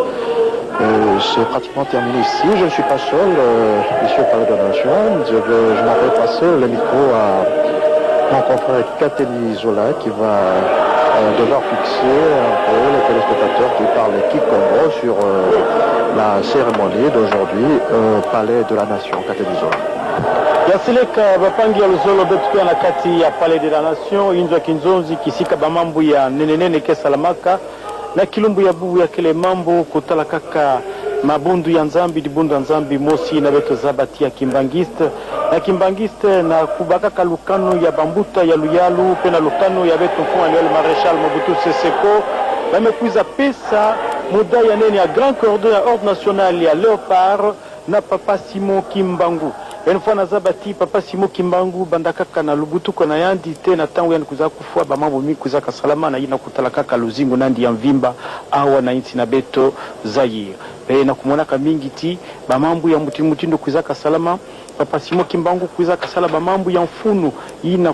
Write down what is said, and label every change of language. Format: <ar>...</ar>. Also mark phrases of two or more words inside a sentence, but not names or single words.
<fr>C'est pratiquement terminé ici. Je ne suis pas seul, ici au Palais de la Nation. Je m'en vais passer le micro à mon confrère Kateli Zola qui va devoir fixer un peu les téléspectateurs qui parlent Kikongo sur la cérémonie d'aujourd'hui au Palais de la Nation. Kateli Zola.</fr> <kg>Yasileka bapangi ya luzolo betu na kati ya Palais de la Nation inzo kinzonzi kisika bamambu ya nenenene kesalamaka na kilumbu ya bubu ya kele mambo kutala kaka mabundu ya nzambi dibundu ya nzambi mosi na beto zabati ya kimbangiste na kubaka kalukano ya bambuta ya luyalu pena lukano ya beto mfuma le Maréchal Mobutu Seseko bamekuiza pesa muda ya nene ya Grand Cordon ya Ordre National ya Léopard na Papa Simon Kimbangu.</kg> <fr>Une fois</fr> <kg>nazabati Papa Simon Kimbangu bandakaka na lubutu kona yandi te na tangu yani kuza kufua ba mambo mingi kuza kasalama na ina kutala kaka luzingo nandi ya mvimba awa na inti na beto Zaire. Na kumona kamingi ti ba mambo ya mutindo kuza kasalama Papa Simon Kimbangu kuza kasala ba mambo ya mfunu ina</kg>